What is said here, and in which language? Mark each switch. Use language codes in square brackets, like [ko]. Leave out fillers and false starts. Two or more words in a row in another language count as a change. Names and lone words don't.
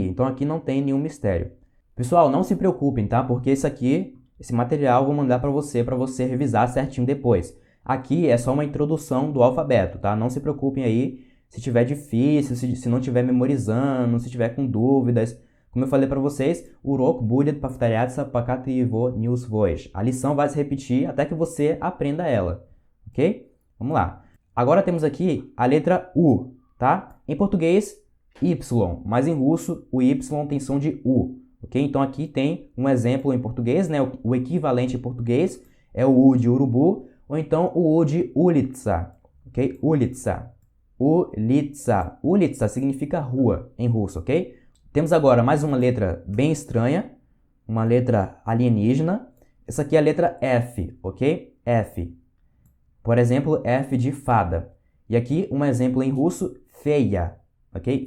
[pt] Então aqui não tem nenhum mistério. Pessoal, não se preocupem, tá? Porque esse material eu vou mandar para você revisar certinho depois. Aqui é só uma introdução do alfabeto, tá? Não se preocupem aí se tiver difícil, se não tiver memorizando, se tiver com dúvidas. Como eu falei para vocês, [ru] урок будет повторяться, пока ты его не усвоишь. [pt] A lição vai se repetir até que você aprenda ela, ok? Vamos lá. Agora temos aqui a letra U, tá? Em português, Y, mas em russo o Y tem som de U, ok? Então aqui tem um exemplo em português, né? O equivalente em português é o U de urubu, ou então o U de улица, ok? [ru] Улица, улица. [pt] Улица significa rua em russo, ok? Temos agora mais uma letra bem estranha, uma letra alienígena. Essa aqui é a letra F, ok? F. Por exemplo, F de fada. E aqui um exemplo em russo, feia, ok?